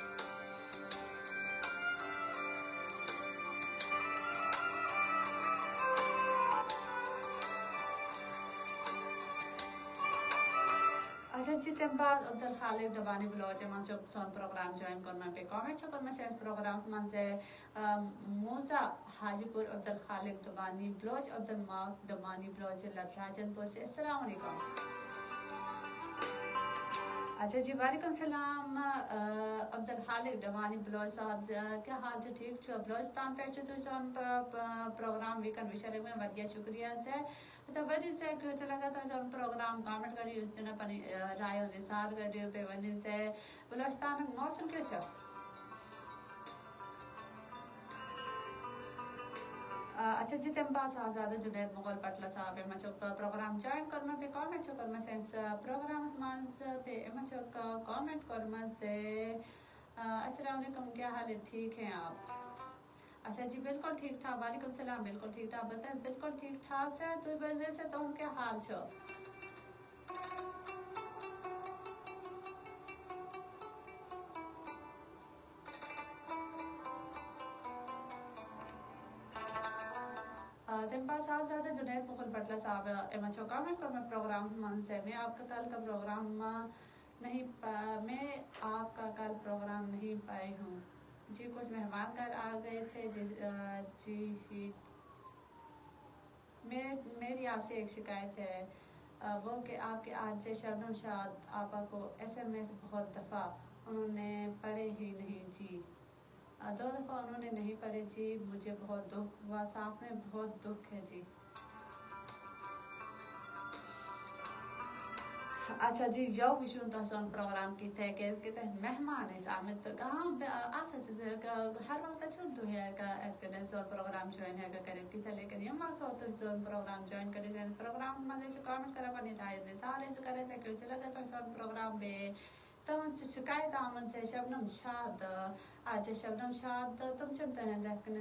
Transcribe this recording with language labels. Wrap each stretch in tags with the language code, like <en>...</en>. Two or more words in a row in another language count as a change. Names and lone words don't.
<ks>اچھا جی تمہِ بعد عبدل خالق ڈبانی بلوچ یِمن چھُ سون پروگرام جوین کوٚرمُت بیٚیہِ کامنٹ چھُ کوٚرمُت سٲنِس پروگرامس منٛز موزا حاجی پور عبدل خالق ڈبانی بلوچ عبدل ماک ڈبانی بلوچ ضلع راجن پور سے السلام علیکم اچھا جی وعلیکم السلام عبدل خالق ڈبانی بلوچ صاحب کیا حال چھُ ٹھیٖک چھُ بلوچستان پٮ۪ٹھ چھُ تُہۍ سون پروگرام ویٖکن وٕچھان واریاہ شُکریہ سے تہٕ ؤنِو سا کیُتھ چھُ لگان تۄہہِ سون پروگرام کامنٹ کٔرِو یُس پنٕنۍ راے ہُنٛد اِظہار کٔرِو بیٚیہِ ؤنِو سا بلوچستانُک موسم کیُتھ چھُ اچھا جی تمہِ بعد صاحبزادہ جُنید مغل پٹلہ صاحب یِمن چھُ پروگرام جوین کوٚرمُت بیٚیہِ کامنٹ چھُ کوٚرمُت سٲنِس پروگرامس منٛز بیٚیہِ یِمن چھُ کامنٹ کوٚرمُت زِ</ks> <ur>السلام علیکم کیا حال ہے ٹھیک ہیں آپ اچھا جی بالکل ٹھیٖک ٹھاک وعلیکم السلام بالکل ٹھیٖک ٹھاک</ur> <ks>بہٕ بالکل ٹھیٖک ٹھاک سے تُہۍ ؤنِو سا تُہُنٛد کیٛاہ حال چھُ تمہِ بعد صاحبزادہ جنید مغل پٹلہ صاحب یِمن چھُ کامنٹ کوٚرمُت پروگرامس منٛز سے</ks> <ur>میں آپ کا کل کا پروگرام نہیں پائی ہوں جی کچھ مہمان گھر آ گئے تھے جی میری آپ سے ایک شکایت ہے وہ کہ آپ کے آج شبنم شاد آپا کو SMS بہت دفعہ انہوں نے پڑھے ہی نہیں جی 2 دفعہ انہوں نے نہیں پڑھے جی مجھے بہت دکھ ہوا ساتھ میں بہت دکھ ہے جی</ur> <ks>اچھا جی یو وٕچھُن تۄہہِ سون پروگرام کِتھۍ کیٛازِ کہِ تۄہہِ مہمان ٲسۍ آمٕتۍ تہٕ ہر وقت چھُنہٕ تُہۍ ہٮ۪کان یِتھ کٔنۍ سون پروگرام جوین ہٮ۪کان کٔرِتھ کِہیٖنۍ لیکن ییٚمہِ مقصد تُہۍ سون پروگرام جوین کٔرِتھ سٲنِس پروگرامس منٛز ٲسِو کامنٹ کران پنٕنۍ راے ہُنٛد اِظہار ٲسِو کران یِتھَے کٔنۍ چھِ لگان تۄہہِ سون پروگرام بیٚیہِ تُہٕنٛز چھِ شِکایت آمٕژ شبنم شاد شبنم شاد تہٕ تِم چھِنہٕ تُہٕنٛدۍ یِتھ کٔنۍ</ks>